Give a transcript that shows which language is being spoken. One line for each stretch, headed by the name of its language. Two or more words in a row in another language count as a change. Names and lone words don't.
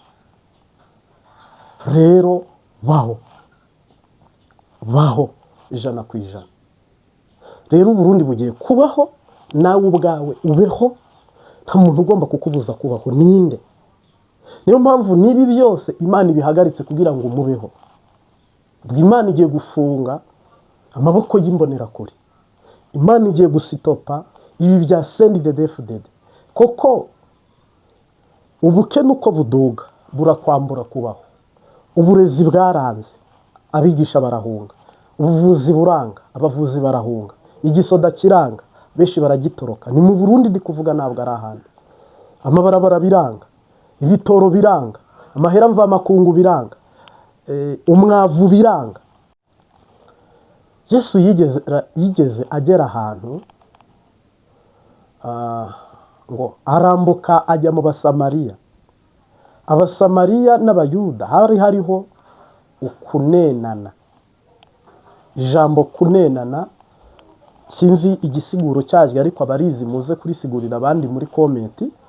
Rundi: Rero baho 100%. Rero Uburundi bugiye kubaho, nawe ubwawe ubeho, nta muntu ugomba kukubuza kubaho. Ninde? Niyo mpamvu nibi byose Imana ibihagaritse kugira ngo mubeho. Imana igiye gufunga amaboko y'imbonerakure. Imana igiye gusitopa ibi bya CNDD-FDD. Koko ubukene uko buduga burakwambura kubaho. Uburezi bwaranze, abigisha barahunga. Ubuvuzi buranga, abavuzi barahunga. Igisoda kiranga, benshi baragitoroka. Ni mu Burundi ndi kuvuga, ntabwo ari ahandi. Amabarabara biranga, ibitoro biranga, amahera mva makungu biranga, umwavu biranga. Yesu yigeze agera ahantu ngo arambuka ajya mu Basamariya. Abasamariya n'Abayuda hariho ukunenana. Ijambo kunenana sinzi igisiguro cyaryo, ariko abarizi muze kurisigurira abandi muri komenti.